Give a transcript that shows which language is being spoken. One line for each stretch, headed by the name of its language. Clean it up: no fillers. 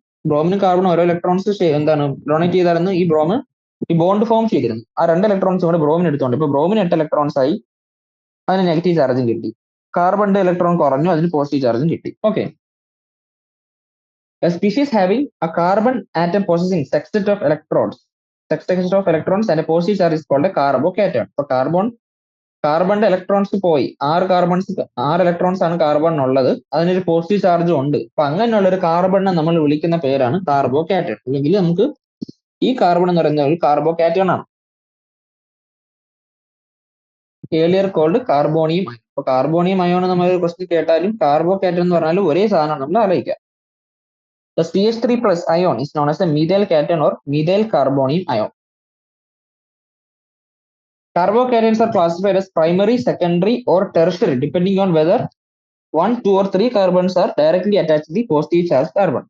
Malayalam: ബ്രോമിനും കാർബണും ഓരോ ഇലക്ട്രോൺസ് എന്താണ് ഡൊണേറ്റ് ചെയ്തായിരുന്നു ഈ ബോണ്ട് ഫോം ചെയ്തിരുന്നു. ആ 2 ഇലക്ട്രോൺസ് കൂടെ ബ്രോമിൻ എടുത്തോണ്ട് ഇപ്പൊ ബ്രോമിന് 8 ഇലക്ട്രോൺസ് ആയി, അതിന് നെഗറ്റീവ് ചാർജും കിട്ടി. കാർബണിന്റെ ഇലക്ട്രോൺ കുറഞ്ഞു, അതിന് പോസിറ്റീവ് ചാർജും കിട്ടി.
English: Okay, a species having a carbon atom possessing sextet of electrons and a positive charge is called a carbocation.
Malayalam: അപ്പൊ കാർബണിന്റെ ഇലക്ട്രോൺസ് പോയി, 6 ഇലക്ട്രോൺസ് ആണ് കാർബണിനുള്ളത്, അതിനൊരു പോസിറ്റീവ് ചാർജും ഉണ്ട്. അപ്പൊ അങ്ങനെയുള്ള ഒരു കാർബണിനെ നമ്മൾ വിളിക്കുന്ന പേരാണ് കാർബോകാറ്റൺ. അല്ലെങ്കിൽ നമുക്ക് ഈ കാർബൺ എന്ന് പറയുന്ന ഒരു കാർബോകാറ്റൺ ആണ്.
English: Earlier called carbonium ion.
Malayalam: അപ്പൊ കാർബോണിയം അയോൺ നമ്മൾ ഒരു ക്വസ്റ്റ്യൻ കേട്ടാലും കാർബോകാറ്റൺ എന്ന് പറഞ്ഞാലും ഒരേ സാധനമാണ് നമ്മൾ ആലോചിക്കുക.
English: The CH3 plus ion is known as a methyl cation or methyl carbonium ion. Carbocations are classified as primary, secondary, or tertiary depending on whether 1, 2, or 3 carbons are directly attached to the positive charge carbon.